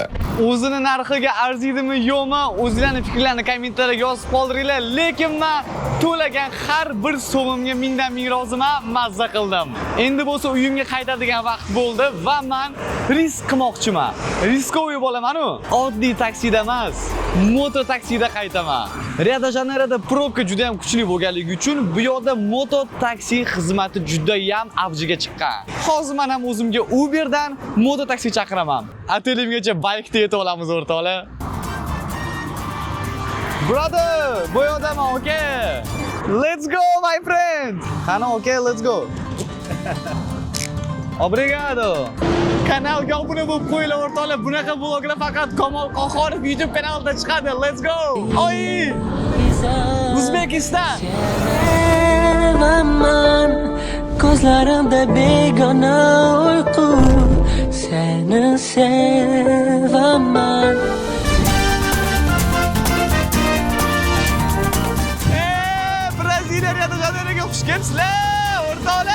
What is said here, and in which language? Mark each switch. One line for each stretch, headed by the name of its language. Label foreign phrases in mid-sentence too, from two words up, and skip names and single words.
Uzbek: O'zini narxiga arziydimi yo'qmi? O'zingizlarning fikrlarini kommentariyaga yozib qoldiringlar. Lekin men to'lagan har bir so'mimga mingdan ming roziman. Men mazza qildim. Endi bo'lsa uyimga qaytadigan vaqt bo'ldi va men risk qilmoqchiman. Riskoviy bo'laman-ku. Oddiy taksida emas, moto taksida qaytaman. Rio-de-Janeyroda probka juda ham kuchli bo'lganligi uchun bu yerda moto taksi xizmati juda ham avjiga chiqqan. Hozir men ham o'zimga Uberdan moto taksi chaqiraman. Atelimgacha baykda yetib olamiz o'rtoqlar. Brother, bu yerdaman, okay?
English: Let's go, my friend. Qani, okay, let's go. Obrigado.
Uzbek: Kanalga obuna bo'lib qo'yinglar o'rtoqlar. Bunaqa vloglar faqat Kamol Qohorov YouTube kanalida chiqadi.
English: Let's go.
Uzbek: Oy! Uzbekistan. Sevaman, ko'zlarimda begona uyqu. Seni sevaman. Braziliya Rio-de-Janeyroga xush kelibsizlar, o'rtoqlar.